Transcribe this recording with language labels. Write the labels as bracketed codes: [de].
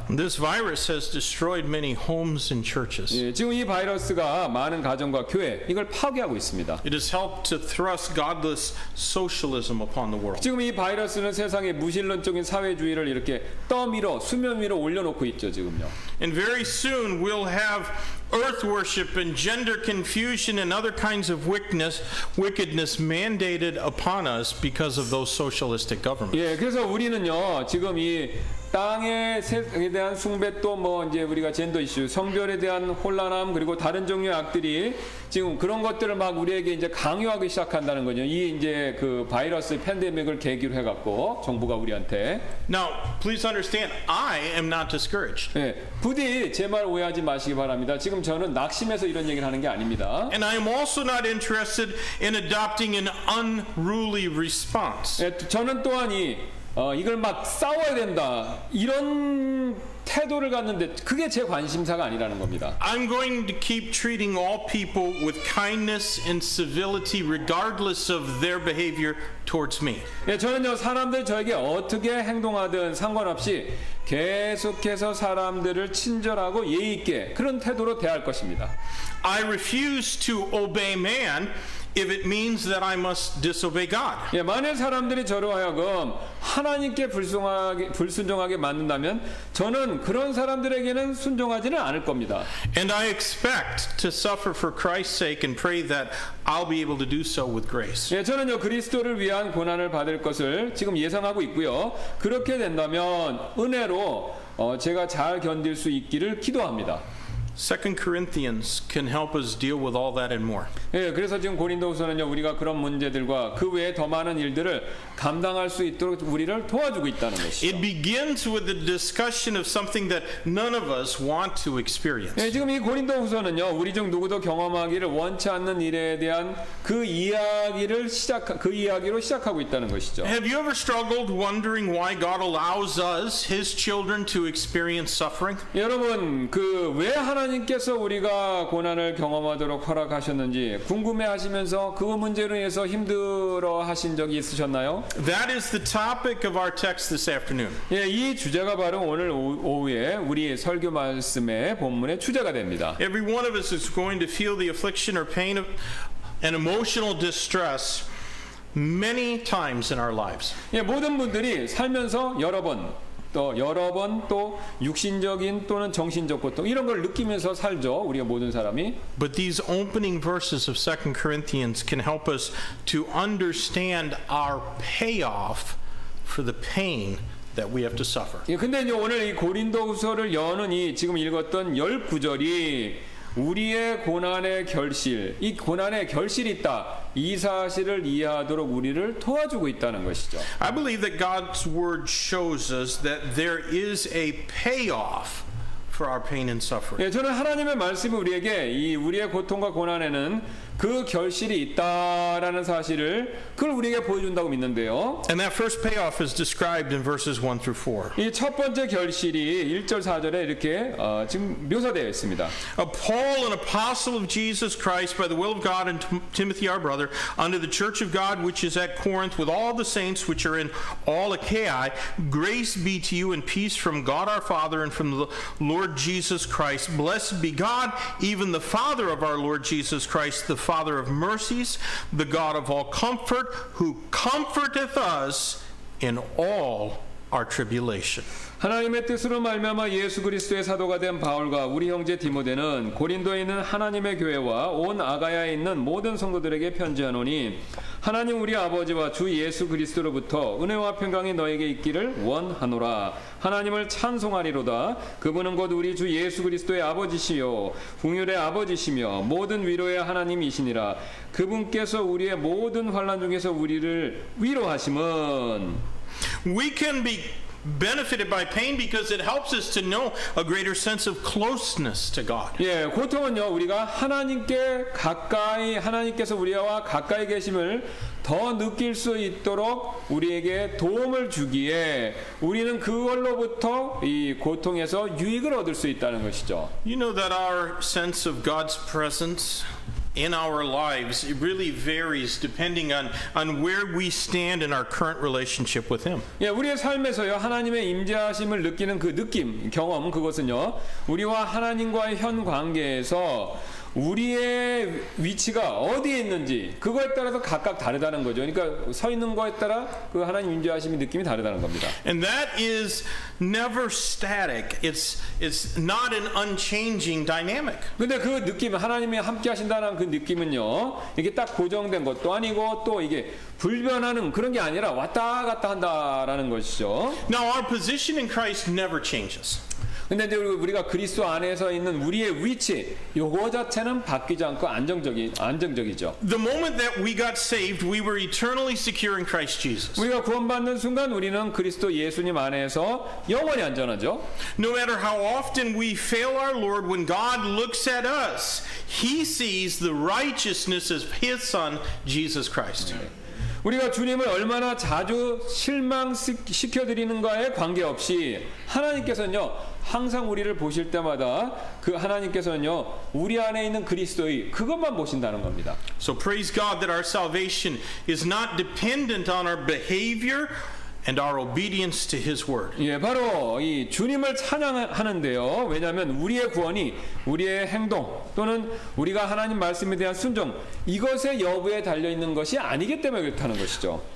[en] This virus has destroyed many homes and churches. [ko] 예, 지금 이 바이러스가 많은 가정과 교회 이걸 파괴하고 있습니다. [en] It has helped to thrust godless socialism upon the world. [ko] 지금 이 바이러스는 세상의 무신론적인 사회주의를 이렇게 떠밀어 수면 위로 올려놓고 있죠. 지금요. [en] And very soon we'll have earth worship and gender confusion and other kinds of wickedness mandated upon us because of those socialistic governments. [ko] 예, 그래서 우리는요 지금 이 땅에 대한 숭배 또 뭐 이제 우리가 젠더 이슈, 성별에 대한 혼란함 그리고 다른 종류의 악들이 지금 그런 것들을 막 우리에게 이제 강요하기 시작한다는 거죠. 이 이제 그 바이러스 팬데믹을 계기로 해갖고 정부가 우리한테. [en] Now, please understand, I am not discouraged. [ko] 예, 부디 제 말 오해하지 마시기 바랍니다. 지금 저는 낙심해서 이런 얘기를 하는 게 아닙니다. [en] And I am also not interested in adopting an unruly response. [ko] 예, 저는 또한 이걸 막 싸워야 된다 이런 태도를 갖는데 그게 제 관심사가 아니라는 겁니다. [en] I'm going to keep treating all people with kindness and civility regardless of their behavior towards me. [ko] 예, 저는요 사람들 저에게 어떻게 행동하든 상관없이 계속해서 사람들을 친절하고 예의 있게 그런 태도로 대할 것입니다. [en] I refuse to obey man if it means that I must disobey God. [ko] 예, 만일 사람들이 저로 하여금 하나님께 불순종하게 만든다면 저는 그런 사람들에게는 순종하지는 않을 겁니다. [en] And I expect to suffer for Christ's sake and pray that I'll be able to do so with grace. [ko] 예, 저는요 그리스도를 위한 고난을 받을 것을 지금 예상하고 있고요. 그렇게 된다면 은혜로 제가 잘 견딜 수 있기를 기도합니다. [en] 2 Corinthians can help us deal with all that and more. [ko] 예, 그래서 지금 고린도후서는요 우리가 그런 문제들과 그 외에 더 많은 일들을 감당할 수 있도록 우리를 도와주고 있다는 것이죠. [en] It begins with the discussion of something that none of us want to experience. [ko] 예, 지금 이 고린도후서는요 우리 중 누구도 경험하기를 원치 않는 일에 대한 그 이야기로 시작하고 있다는 것이죠. [en] Have you ever struggled wondering why God allows us, His children, to experience suffering? [ko] 여러분 왜 하나님께서 우리가 고난을 경험하도록 허락하셨는지 궁금해하시면서 그 문제로 인해서 힘들어하신 적이 있으셨나요? [en] That is the topic of our text this afternoon. [ko] 예, 이 주제가 바로 오늘 오후에 우리 설교 말씀의 본문의 주제가 됩니다. [en] Every one of us is going to feel the affliction or pain of and emotional distress many times in our lives. [ko] 예, 모든 분들이 살면서 여러 번 또 육신적인 또는 정신적 고통 이런 걸 느끼면서 살죠. 우리가 모든 사람이. [en] But these opening verses of 2 Corinthians can help us to understand our payoff for the pain that we have to suffer. [ko] 예, 근데 이제 오늘 이 고린도후서를 여는 이 지금 읽었던 10구절이 우리의 고난의 결실, 이 고난의 결실이 있다. 이 사실을 이해하도록 우리를 도와주고 있다는 것이죠. [en] I believe that God's word shows us that there is a payoff for our pain and suffering. [ko] 예, 저는 하나님의 말씀이 우리에게 이 우리의 고통과 고난에는 그 결실이 있다라는 사실을 그걸 우리에게 보여준다고 믿는데요. [en] And that first payoff is described in verses 1 through 4. [ko] 이 첫 번째 결실이 1절 4절에 이렇게 지금 묘사되어 있습니다. [en] Paul, an apostle of Jesus Christ by the will of God, and Timothy our brother, unto the church of God which is at Corinth with all the saints which are in all Achaia, grace be to you and peace from God our Father and from the Lord Jesus Christ. Blessed be God, even the Father of our Lord Jesus Christ, the Father of mercies, the God of all comfort, who comforteth us in all our tribulation. [ko] 하나님의 뜻으로 말미암아 예수 그리스도의 사도가 된 바울과 우리 형제 디모데는 고린도에 있는 하나님의 교회와 온 아가야에 있는 모든 성도들에게 편지하노니 하나님 우리 아버지와 주 예수 그리스도로부터 은혜와 평강이 너에게 있기를 원하노라. 하나님을 찬송하리로다. 그분은 곧 우리 주 예수 그리스도의 아버지시요 긍휼의 아버지시며 모든 위로의 하나님이시니라. 그분께서 우리의 모든 환난 중에서 우리를 위로하심은 [en] We can be benefited by pain because it helps us to know a greater sense of closeness to God. [ko] 예, 고통은요 우리가 하나님께 가까이 하나님께서 우리와 가까이 계심을 더 느낄 수 있도록 우리에게 도움을 주기에 우리는 그걸로부터 이 고통에서 유익을 얻을 수 있다는 것이죠. [en] You know that our sense of God's presence in our lives, it really varies depending on where we stand in our current relationship with Him. [ko] 예, 우리의 삶에서요 하나님의 임재하심을 느끼는 그 느낌, 경험 그것은요 우리와 하나님과의 현 관계에서 우리의 위치가 어디에 있는지 그거에 따라서 각각 다르다는 거죠. 그러니까 서 있는 거에 따라 그 하나님 임재하심의 느낌이 다르다는 겁니다. [en] And that is never static. It's not an unchanging dynamic. [ko] 근데 그 느낌, 하나님이 함께 하신다는 그 느낌은요 이게 딱 고정된 것도 아니고 또 이게 불변하는 그런 게 아니라 왔다 갔다 한다라는 것이죠. [en] Now our position in Christ never changes. [ko] 근데 이제 우리가 그리스도 안에서 있는 우리의 위치 요거 자체는 바뀌지 않고 안정적이죠. [en] The moment that we got saved, we were eternally secure in Christ Jesus. [ko] 우리가 구원받는 순간 우리는 그리스도 예수님 안에서 영원히 안전하죠. [en] No matter how often we fail our Lord, when God looks at us, He sees the righteousness of His Son, Jesus Christ. [ko] 우리가 주님을 얼마나 자주 실망시켜드리는가에 관계없이 하나님께서는요 항상 우리를 보실 때마다 그 하나님께서는요 우리 안에 있는 그리스도의 그것만 보신다는 겁니다. [en] So praise God that our salvation is not dependent on our behavior and our obedience to His word. [ko] 예, 바로 이 주님을 찬양하는데요. 왜냐하면 우리의 구원이 우리의 행동 또는 우리가 하나님 말씀에 대한 순종 이것의 여부에 달려 있는 것이 아니기 때문에 그렇다는 것이죠.